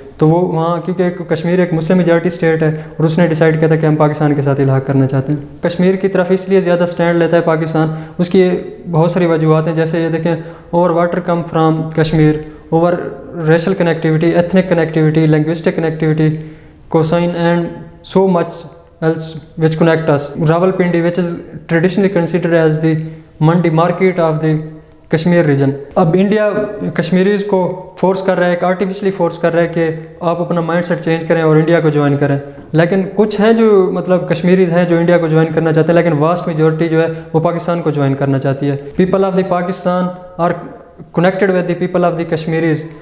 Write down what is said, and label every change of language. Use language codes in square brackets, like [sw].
[ur] تو وہ وہاں کیونکہ کشمیر ایک مسلم میجورٹی اسٹیٹ ہے اور اس نے ڈیسائیڈ کیا تھا کہ ہم پاکستان کے ساتھ الحاق کرنا چاہتے ہیں. کشمیر کی طرف اس لیے زیادہ سٹینڈ لیتا ہے پاکستان، اس کی بہت ساری وجوہات ہیں، جیسے یہ دیکھیں [en] Over water come from Kashmir, over racial connectivity, ethnic connectivity, linguistic connectivity, cuisine and so much else which connect us. Rawalpindi which is traditionally considered as the mandi market of the Kashmir region. [ur] اب انڈیا کشمیریز کو فورس کر رہا ہے، ایک artificially force کر رہا ہے کہ آپ اپنا مائنڈ سیٹ چینج کریں اور انڈیا کو جوائن کریں. لیکن کچھ ہیں جو مطلب کشمیریز ہیں جو انڈیا کو جوائن کرنا چاہتے ہیں، لیکن واسٹ میجورٹی جو ہے وہ پاکستان کو جوائن کرنا چاہتی ہے. [en] People of the Pakistan are connected with the people of the Kashmiris.